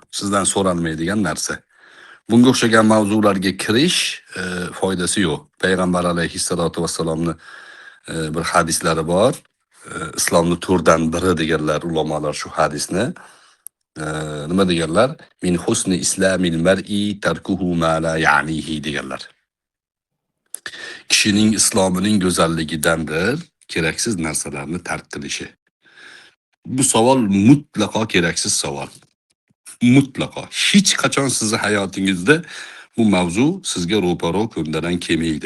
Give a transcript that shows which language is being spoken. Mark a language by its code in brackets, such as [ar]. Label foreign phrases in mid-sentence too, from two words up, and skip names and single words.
[uz] Sizdan so'ralmaydigan narsa. Bunga o'xshagan mavzularga kirish foydasi yo'q. Payg'ambar alayhissalatu vassalomni bir hadislari bor. Islomni to'rdan biri deganlar ulamolar shu hadisni. Nima deganlar? [ar] من حسن إسلام المرء تركه ما لا يعنيه deganlar. [uz] Kishining islomining go'zalligidandir keraksiz narsalarni tark qilishi. Bu savol mutlaqo keraksiz savol. Mutlaqo. Hech qachon sizni hayotingizda bu mavzu sizga ro'paro ko'ndalang kelmaydi.